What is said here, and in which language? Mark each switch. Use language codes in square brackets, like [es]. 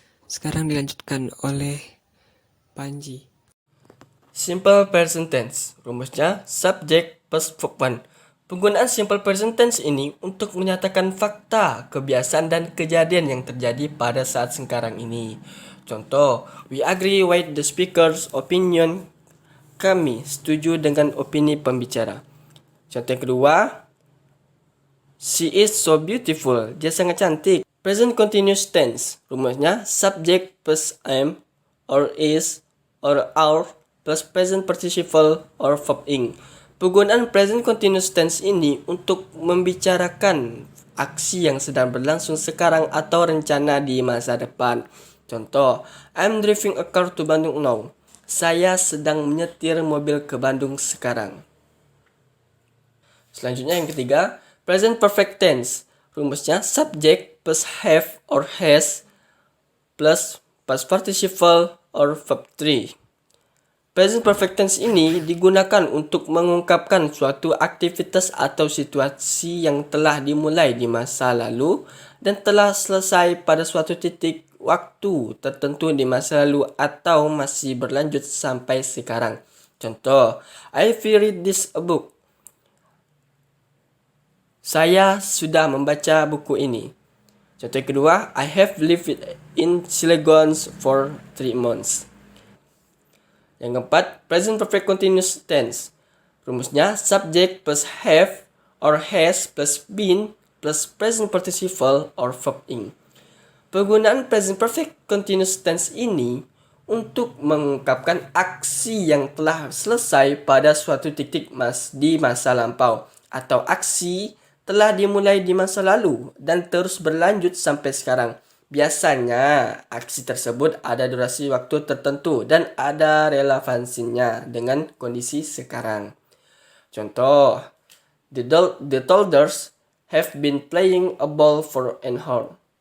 [id] Sekarang dilanjutkan oleh Panji. [en] Simple present tense. [id] Rumusnya [en] subject plus verb 1. [id] Penggunaan simple present tense ini untuk menyatakan fakta, kebiasaan, dan kejadian yang terjadi pada saat sekarang ini. Contoh, [en] we agree with the speaker's opinion. [id] Kami setuju dengan opini pembicara. Contoh yang kedua, [en] she is so beautiful. [id] Dia sangat cantik. [en] Present continuous tense. [id] Rumusnya [en] subject plus am or is or are plus present participle or verb ing. [id] Penggunaan present continuous tense ini untuk membicarakan aksi yang sedang berlangsung sekarang atau rencana di masa depan. Contoh, [en] I'm driving a car to Bandung now. [id] Saya sedang menyetir mobil ke Bandung sekarang. Selanjutnya yang ketiga, present perfect tense. Rumusnya [en] subject plus have or has plus past participle or verb 3. [id] Present perfect tense ini digunakan untuk mengungkapkan suatu aktivitas atau situasi yang telah dimulai di masa lalu dan telah selesai pada suatu titik waktu tertentu di masa lalu atau masih berlanjut sampai sekarang. Contoh, [en] I've read this book. [id] Saya sudah membaca buku ini. Contoh kedua, [en] I have lived in Cilegon for 3 months. [id] Yang keempat, [en] present perfect continuous tense. [id] Rumusnya [en] subject plus have or has plus been plus present participle or verb ing. [id] Penggunaan present perfect continuous tense ini untuk mengungkapkan aksi yang telah selesai pada suatu titik di masa lampau atau aksi telah dimulai di masa lalu dan terus berlanjut sampai sekarang. Biasanya, aksi tersebut ada durasi waktu tertentu dan ada relevansinya dengan kondisi sekarang. Contoh, [en] the toddlers have been playing a ball for an hour.